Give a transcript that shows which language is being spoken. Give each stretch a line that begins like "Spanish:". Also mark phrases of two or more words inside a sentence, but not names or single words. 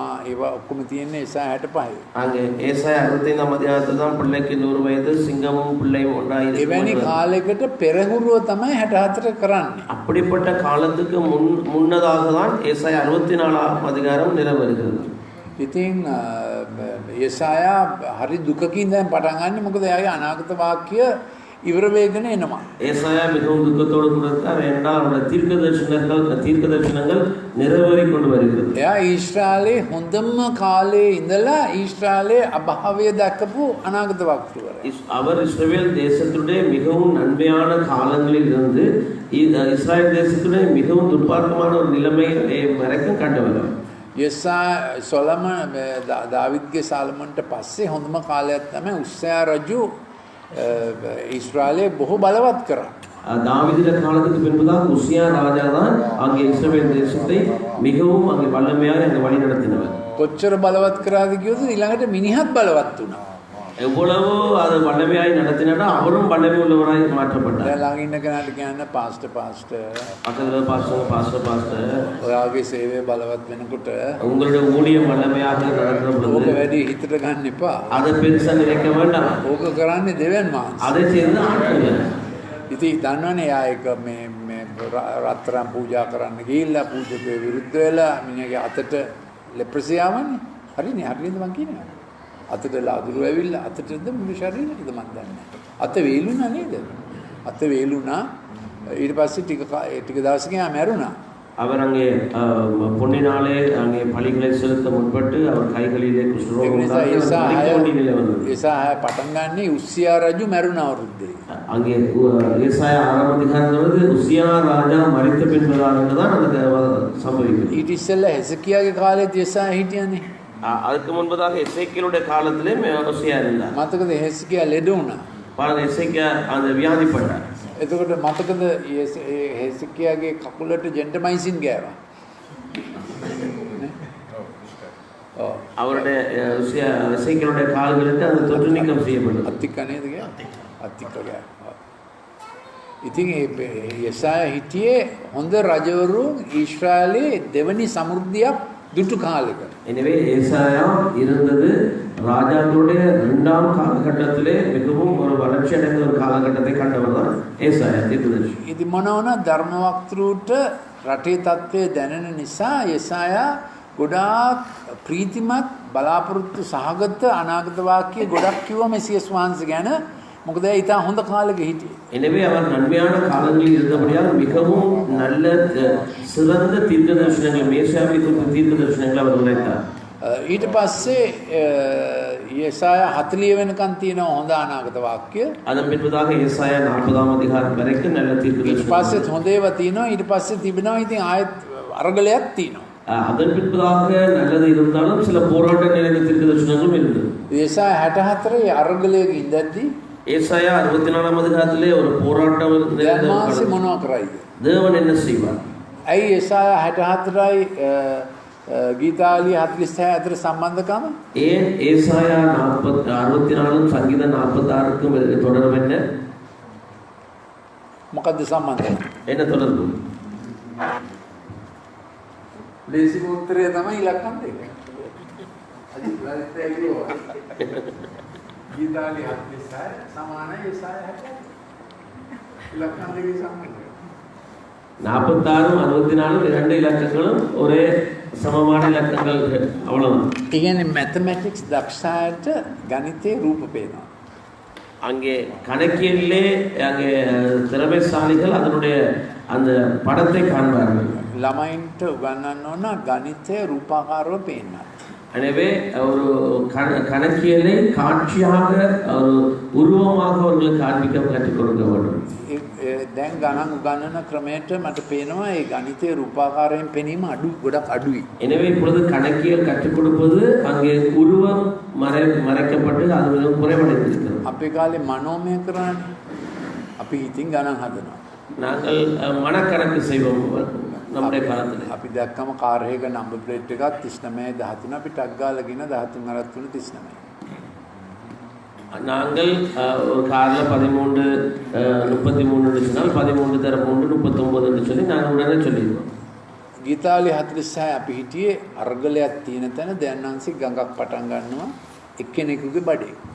Sinhala: ඒවා ඔක්කොම තියෙන්නේ යෙසාය 65.
Tamil: அங்கே ஏசாயா 65 அதிகாரத்துல தான் பிள்ளைக்கு 100 வயது சிங்கமும் பிள்ளையும் ஒன்றாய்
Sinhala: එවැනි කාලයකට පෙරහුරුව තමයි 64 කරන්නේ.
Tamil: அப்படிப்பட்ட காலத்துக்கு முன்னதாக தான் ஏசாயா 64 அதிகாரம் நிறைவேறுகிறது.
Sinhala: ඉතින් යෙසායා හරි දුකකින් දැන් පටන් ගන්න. මොකද එයාගේ අනාගත වාක්‍ය ඉවර වෙගෙන එනවා.
Tamil: ஏசாயா மிகவும் துக்கத்தோடு கூட இருக்கார். ஏனென்றால் அவருடைய தீர்க்கதரிசனங்கள் நிறைவேறிக் கொண்டு வருகிறது.
Sinhala: එයා ඊශ්‍රායලේ හොඳම කාලේ ඉඳලා ඊශ්‍රායලේ අභාවය දැකපු අනාගත වක්තෘවරයා.
Tamil: அவர் இஸ்ரவேல் தேசத்துடைய மிகவும் நன்மையான காலங்களில் இருந்து இஸ்ரேல் தேசத்துடைய மிகவும் துர்பார்க்கமான ஒரு நிலைமை வரைக்கும் கண்டவர்.
Sinhala: සොලමන් දාවිද්ගේ සාලමන්ට පස්සේ හොඳම කාලයක් තමයි උස්සයා රජු ඊශ්‍රායලේ බොහෝ බලවත් කරා.
Tamil: தாவீது காலத்துக்கு பின்புதான் உசியா ராஜா தான் அங்கே இஸ்ரவேல் தேசத்தை மிகவும் அங்கே வல்லமையாக அங்கே வழி நடத்தினவர்.
Sinhala: කොච්චර බලවත් කරාද කියොත් ඊළඟට මිනිහත් බලවත් වුණා.
Tamil: எவ்வளவு அது வல்லமையாய் நடத்தினாரோ அவரும் வல்லமை உள்ளவராய் மாற்றப்பட்டார்.
Sinhala: දැන් ළඟ ඉන්න කෙනාට කියන්න පාස්ටර්
Tamil: பக்கத்துல பாஸ்டர்
Sinhala: ඔයාගේ සේවය බලවත් වෙනකොට
Tamil: உங்களுடைய ஊழியம் வல்லமையாக நடக்கிற
Sinhala: ඕක
Tamil: பொழுது
Sinhala: වැඩි හිතට ගන්න එපා.
Tamil: அதை பெருசா நினைக்க வேண்டாம்.
Sinhala: ඕක කරන්නේ දෙවියන් වහන්සේ.
Tamil: அதை செய்து ஆண்டவர்.
Sinhala: ඉතින් දන්නවනේ යා එක මේ රත්තරන් පූජා කරන්න ගිහිල්ලා පූජකේ විරුද්ධ වෙලා මිනිහගේ අතට ලෙප්‍රසි ආවනේ. හරිනේ හරියද මං කියන්නේ. අතට ලාදුරු ඇවිල්ලා අතටද මුළු ශරීරෙටද මන් දන්නේ. අත වේලුණා නේද? අත වේලුණා. ඊට පස්සේ ටික දවසකින් ආ මැරුණා.
Tamil: அவர் அங்கே பொன்னினாலே அங்கே பலிகளை செலுத்த முற்பட்டு அவர் கைகளிலே குஷ்டரோகம் உண்டாகி மரிக்க வேண்டிய நிலை வந்தது.
Sinhala: ඒසාය පටන් ගන්නේ උස්සියා රජු මැරුණ අවුරුද්දේ.
Tamil: அங்கே ஏசாயா 6ஆம் அதிகாரத்திலிருந்து உசியா ராஜா மரித்த பின்பதாக தான் அந்த சம்பவிக்கிறது.
Sinhala: ඊට ඉස්සෙල්ලා හෙසකියාගේ කාලේත් ඒසාය හිටියනේ.
Tamil: அதுக்கு முன்பதாக எசேக்கியலுடைய காலத்திலே உசியா இருந்தார்.
Sinhala: මතකද හෙසකියා ලෙඩ වුණා.
Tamil: பாருங்க எசேக்கியா அந்த வியாதிப்பட்டார்.
Sinhala: එතකොට මතකද හෙසකියාගේ කකුලට ජෙන්ටමයිසින් ගෑවා.
Tamil: அவருடைய எசேக்கியலுடைய கால்களுக்கு அந்த தொற்று நீக்கம் செய்யப்பட்டது.
Sinhala: අත්තික නේද ගෑ? අත්තික ගෑ. ඉතින් ඒසාය හිටියේ හොඳ රජවරුන් ඊශ්‍රායලේ දෙවනි සමෘද්ධියක් දුටු කාලෙක.
Tamil: எனவே ஏசாயா இருந்தது ராஜாக்களுடைய 2ஆம் காலகட்டத்திலே மிகவும் ஒரு வளர்ச்சி அடைந்த ஒரு காலகட்டத்தை கண்டவர் தான் ஏசாயா தீர்க்கதரிசி.
Sinhala: ඉතින් මොන වුණත් ධර්ම වක්තෘට රටේ තත්ත්වය දැනෙන නිසා ඒසායා ගොඩාක් ප්‍රීතිමත් බලාපොරොත්තු සහගත අනාගත වාක්‍ය ගොඩක් කිව්වා මෙසියස් වහන්සේ ගැන. මොකද ඒ ඉතා හොඳ කාලෙක හිටියේ.
Tamil: எனவே அவர் நன்மையான காலங்களில் இருந்தபடியால் மிகவும் நல்ல சிறந்த தீர்க்க தரிசனங்கள் மேசியாவை குறித்த தீர்க்க தரிசனங்களை அவர் உரைத்தார்.
Sinhala: ඊට පස්සේ ඒසායා 40 වෙනකන් තියෙන හොඳ අනාගත වාක්‍ය.
Tamil: அதன் பின்பதாக ஏசாயா 40ஆம் அதிகாரம் வரைக்கும் நல்ல தீர்க்க
Sinhala: ඊට
Tamil: தரிசனம்.
Sinhala: පස්සෙත් හොඳ ඒවා තියෙනවා. ඊට පස්සේ තිබෙනවා ඉතින් ආයෙත් අරගලයක් තියෙනවා.
Tamil: அதன் பின்பதாக நல்லது இருந்தாலும் சில போராட்ட நிறைந்த தீர்க்க தரிசனங்களும் இருந்தது.
Sinhala: ඒසායා 64 අරගලයක ඉඳද්දී
Tamil: ஏசாயா 64ஆம் அதிகாரத்திலே ஒரு போராட்டம்
Sinhala: ධර්මාංශ මොනවා කරයිද?
Tamil: தேவன் என்ன செய்வார்?
Sinhala: ඇයි ඒසායා 64යි ගීතාවලිය 46 අතර සම්බන්ධකම?
Tamil: ஏன் ஏசாயா 64 சங்கீதம் 46க்கும் தொடர்பு என்ன?
Sinhala: මොකද්ද සම්බන්ධය?
Tamil: என்ன தொடர்பு?
Sinhala: ලේසිම උත්තරය තමයි ඉලක්කම් දෙක. අද ලලිතය කිව්වා. ගීතාවලිය 46 සමානයි ඒසායා 64. ඉලක්කම් දෙකේ සම්බන්ධය.
Tamil: 46 64 இரண்டு இலக்கங்களும் ஒரே சமமான இலக்கங்கள் அவ்வளவுதான்.
Sinhala: ඒ කියන්නේ මැතමැටික්ස් දක්ෂායට ගණිතයේ රූප පේනවා.
Tamil: அங்கே கணக்கியலிலே அங்கே திறமைசாலிகள் அதனுடைய அந்த படத்தை காண்பார்கள்.
Sinhala: ළමයින්ට උගන්වන්න ඕන ගණිතයේ රූපාකාරව පේන්න.
Tamil: எனவே ஒரு கணக்கியலை காட்சியாக ஒரு உருவமாக அவர்களுக்கு காண்பிக்க கற்றுக் கொடுக்க வேண்டும்.
Sinhala: දැන් ගණන් උගන්වන ක්‍රමයට මට පේනවා ඒ ගණිතයේ රූපාකාරයෙන් පෙනීම ගොඩක් අඩුයි.
Tamil: எனவே இப்பொழுது கணக்கியல் கற்றுக் கொடுப்பது அங்கே உருவம் மறைக்கப்பட்டு அது மிகவும் குறைவடைந்திருக்கிறது.
Sinhala: අපේ කාලේ මනෝමය කරන්නේ අපි හිතින් ගණන් හදනවා.
Tamil: நாங்கள் மனக்கணக்கு செய்வோம் நம்முடைய காலத்தில்.
Sinhala: අපි දැක්කම කාර් එකක
English: number plate
Sinhala: එකක් 39 13 අපි ටක් ගාලා ගෙන 13 43 39.
Tamil: நாங்கள் ஒரு காரில் 13 33 சொன்னால் 13 தர 3 39 சொல்லி நாங்கள் உடனே சொல்லிடுவோம்.
Sinhala: ගීතාවලිය 46 අපි හිටියේ අර්ගලයක් තියෙන තැන දැන්නන්සි ගඟක් පටන් ගන්නවා එක්කෙනෙකුගේ බඩේ.